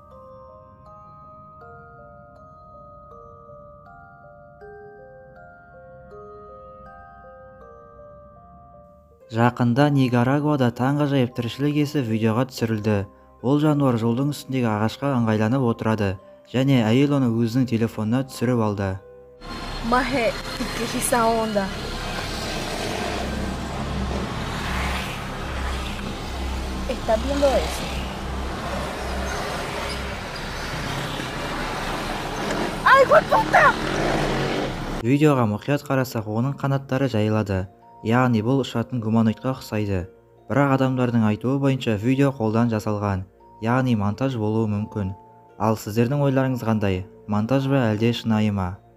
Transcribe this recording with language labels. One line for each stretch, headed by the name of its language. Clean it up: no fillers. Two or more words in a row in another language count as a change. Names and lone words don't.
Kazakh: Жақында Никарагуада таңғажайып тіршілік иесі видеоға түсірілді. Ол жануар жолдың үстіндегі ағашқа ыңғайланып отырады, және әйел оны өзінің телефонына түсіріп алды.
Spanish: Maje, ¿qué es esa onda? ¿Estás viendo eso? ¡Ay, puta!
Kazakh: Видеоға мұқият қарасақ, оның қанаттары жайылады. Яғни бұл ұшатын гуманоидқа ұқсайды. Бірақ адамдардың айтуы бойынша видео қолдан жасалған, яғни монтаж болуы мүмкін. Ал сіздердің ойларыңыз қандай? Монтаж ба әлде шынайы ма?